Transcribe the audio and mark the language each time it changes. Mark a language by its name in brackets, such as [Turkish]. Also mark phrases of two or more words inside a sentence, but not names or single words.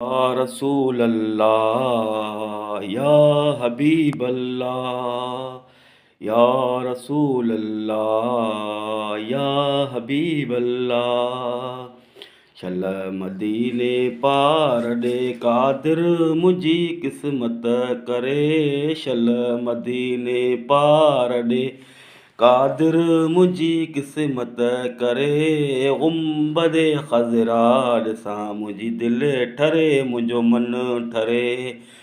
[Arabic] يا رسول الله، يا حبيب الله، يا رسول الله، يا حبيب الله۔ [Sindhi] شل مديني پار ڏي قادر منهنجي قسمت ڪري، شل مديني پار ڏي قادر منهنجي قسمت ڪري۔ گنبد خضرا ڏسان منهنجي دل ٺري، منهنجو من ٺري۔